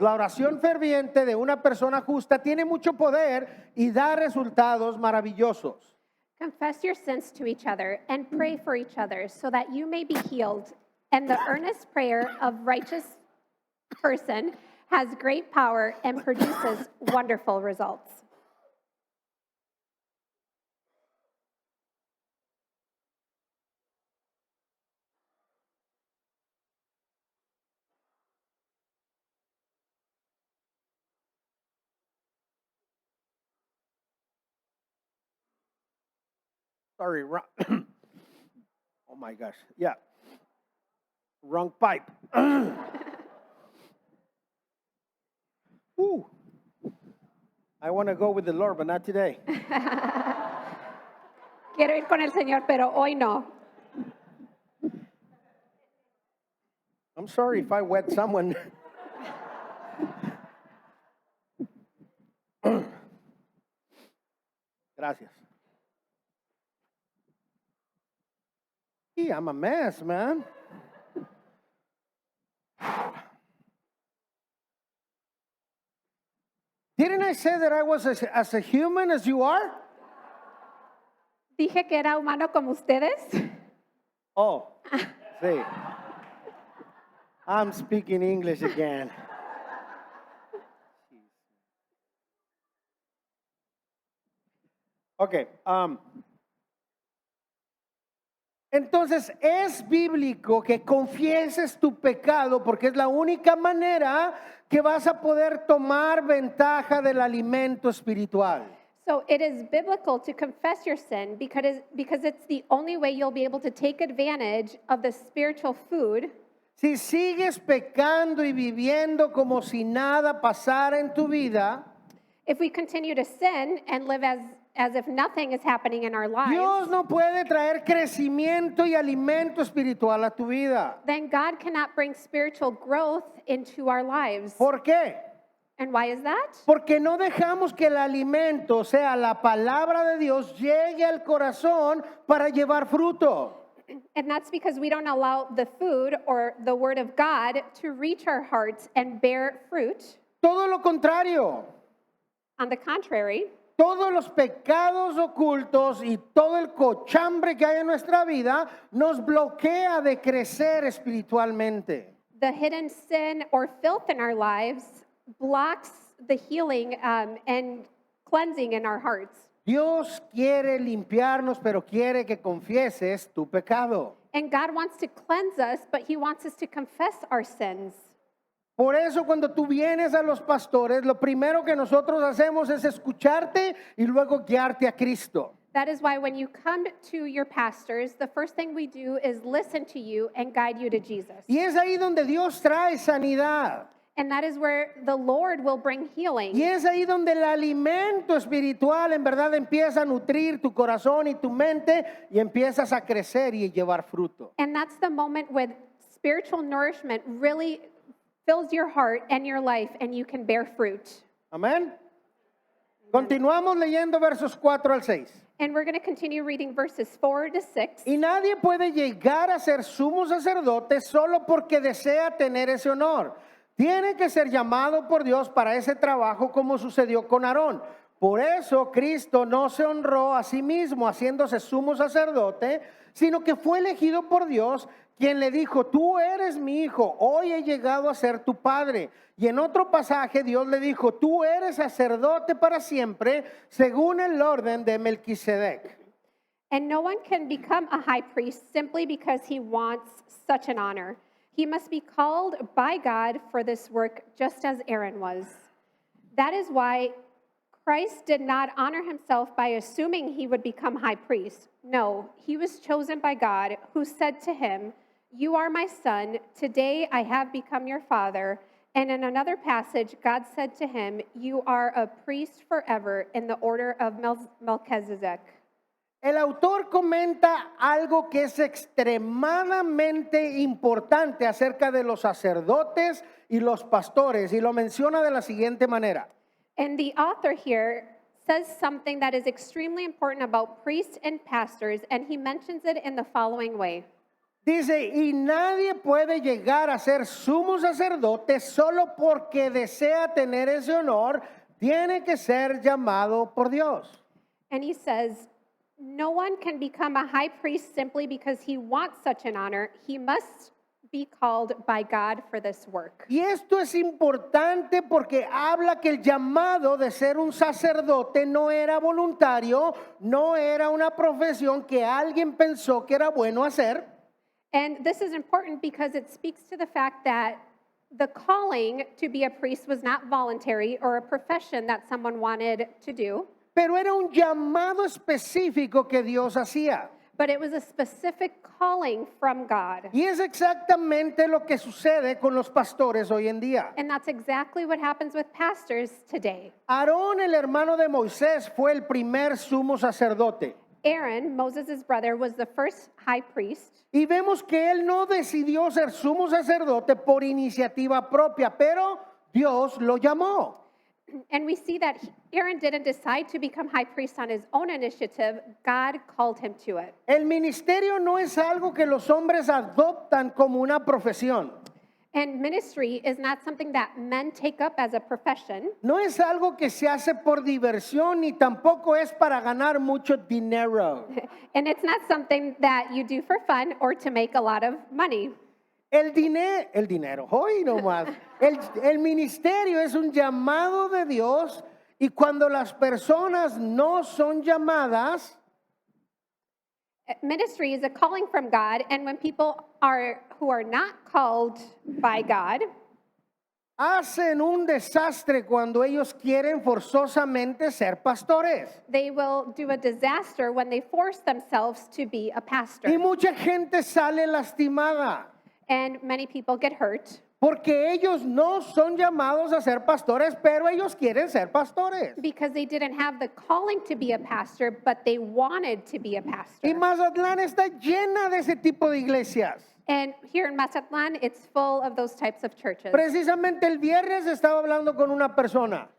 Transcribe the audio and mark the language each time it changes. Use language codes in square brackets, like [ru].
[es] La oración ferviente de una persona justa tiene mucho poder y da resultados maravillosos. [en] Confess your sins to each other and pray for each other so that you may be healed. And the earnest prayer of righteous person has great power and produces wonderful results. Sorry, oh my gosh, yeah, wrong pipe. Ooh. I want to go with the Lord, but not today. [es] Quiero ir con el Señor, pero hoy no. [en] I'm sorry if I wet someone. [es] Gracias. [en] I'm a mess, man. Didn't I say that I was as a human as you are? [es] Dije que era humano como ustedes. Oh, sí. [en] I'm speaking English again. Okay. [es] Entonces es bíblico que confieses tu pecado porque es la única manera que vas a poder tomar ventaja del alimento espiritual. [en] So it is biblical to confess your sin because it's the only way you'll be able to take advantage of the spiritual food. [es] Si sigues pecando y viviendo como si nada pasara en tu vida, [en] If we continue to sin and live as if nothing is happening in our lives, [es] Dios no puede traer crecimiento y alimento espiritual a tu vida. [en] then God cannot bring spiritual growth into our lives. [es] ¿Por qué? [en] And why is that? [es] Porque no dejamos que el alimento, o sea, la palabra de Dios, llegue al corazón para llevar fruto. [en] And that's because we don't allow the food or the word of God to reach our hearts and bear fruit. [es] Todo lo contrario. [en] On the contrary, [es] Todos los pecados ocultos y todo el cochambre que hay en nuestra vida nos bloquea de crecer espiritualmente. [en] the hidden sin or filth in our lives blocks the healing and cleansing in our hearts. [es] Dios quiere limpiarnos, pero quiere que confieses tu pecado. [en] And God wants to cleanse us, but He wants us to confess our sins. [es] Por eso cuando tú vienes a los pastores, lo primero que nosotros hacemos es escucharte y luego guiarte a Cristo. [en] That is why when you come to your pastors, the first thing we do is listen to you and guide you to Jesus. [es] Y es ahí donde Dios trae sanidad. [en] And that is where the Lord will bring [es] Y [en] healing. [es] es ahí donde el alimento espiritual en verdad empieza a nutrir tu corazón y tu mente y empiezas a crecer y llevar fruto. [en] And that's the moment when spiritual nourishment really fills your heart and your life and you can bear fruit. [es] Amén. Continuamos leyendo versos 4 al 6. [en] And we're going to continue reading verses 4 to 6. [es] Y nadie puede llegar a ser sumo sacerdote solo porque desea tener ese honor. Tiene que ser llamado por Dios para ese trabajo como sucedió con Aarón. Por eso Cristo no se honró a sí mismo haciéndose sumo sacerdote, sino que fue elegido por Dios, quien le dijo, tú eres mi hijo, hoy he llegado a ser tu padre. Y en otro pasaje Dios le dijo, tú eres sacerdote para siempre, según el orden de Melquisedec. [en] And no one can become a high priest simply because he wants such an honor. He must be called by God for this work, just as Aaron was. That is why Christ did not honor himself by assuming he would become high priest. No, he was chosen by God, who said to him, you are my son, today I have become your father. And in another passage, God said to him, you are a priest forever in the order of Melchizedek. [es] El autor comenta algo que es extremadamente importante acerca de los sacerdotes y los pastores y lo menciona de la siguiente manera. [en] And the author here says something that is extremely important about priests and pastors, and he mentions it in the following way. [es] Dice, y nadie puede llegar a ser sumo sacerdote solo porque desea tener ese honor, tiene que ser llamado por Dios. [en] And he says, no one can become a high priest simply because he wants such an honor. He must be called by God for this work. [es] Y esto es importante porque habla que el llamado de ser un sacerdote no era voluntario, no era una profesión que alguien pensó que era bueno hacer. [en] And this is important because it speaks to the fact that the calling to be a priest was not voluntary or a profession that someone wanted to do, [es] Pero era un llamado específico que Dios hacía. [en] but it was a specific calling from God. [es] Y es exactamente lo que sucede con los pastores hoy en día. [en] And that's exactly what happens with pastors today. [es] Aarón, el hermano de Moisés, fue el primer sumo sacerdote. [en] Aaron, Moses' brother, was the first high priest. [es] Y vemos que él no decidió ser sumo sacerdote por iniciativa propia, pero Dios lo llamó. [en] And we see that Aaron didn't decide to become high priest on his own initiative. God called him to it. [es] El ministerio no es algo que los hombres adoptan como una profesión. [en] And ministry is not something that men take up as a profession. [es] No es algo que se hace por diversión ni tampoco es para ganar mucho dinero. [en] And it's not something that you do for fun or to make a lot of money. [es] El dinero, hoy nomás. El ministerio es un llamado de Dios y cuando las personas no son llamadas, [en] Ministry is a calling from God, and when people who are not called by God, [es] hacen un desastre cuando ellos quieren forzosamente ser pastores. [en] they will do a disaster when they force themselves to be a pastor. [es] Y mucha gente sale lastimada. [en] And many people get hurt. [es] Porque ellos no son llamados a ser pastores, pero ellos quieren ser pastores. [en] Because they didn't have the calling to be a pastor, but they wanted to be a [es] Y [en] pastor. [es] Mazatlán está llena de ese tipo de iglesias. [en] And here in Mazatlan, it's full of those types of churches. [es] Precisamente el viernes estaba hablando con una persona.